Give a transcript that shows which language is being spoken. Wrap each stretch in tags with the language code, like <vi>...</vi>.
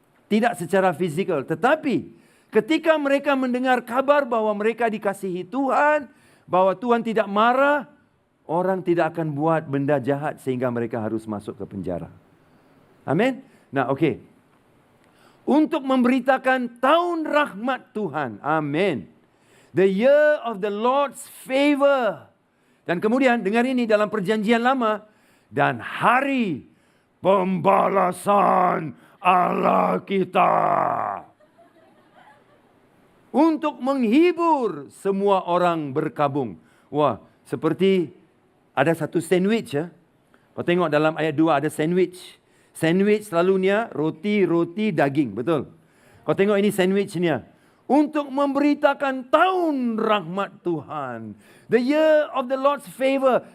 <id>Tidak secara fizikal, tetapi ketika mereka mendengar kabar bahwa mereka dikasihi Tuhan, bahwa Tuhan tidak marah, orang tidak akan buat benda jahat sehingga mereka harus masuk ke penjara. Amin. Nah, oke. Untuk memberitakan tahun rahmat Tuhan. Amin.</id> <en>The year of the Lord's favor.</en> <id>Dan kemudian dengar ini dalam perjanjian lama. Dan hari pembalasan Allah kita. Untuk menghibur semua orang berkabung. Wah, seperti ada satu sandwich ya. Kau tengok dalam ayat 2 ada sandwich. Sandwich selalunya roti, daging. Betul. Kau tengok ini sandwichnya. Untuk memberitakan tahun rahmat Tuhan.</id> <en>The year of the Lord's favor.</en>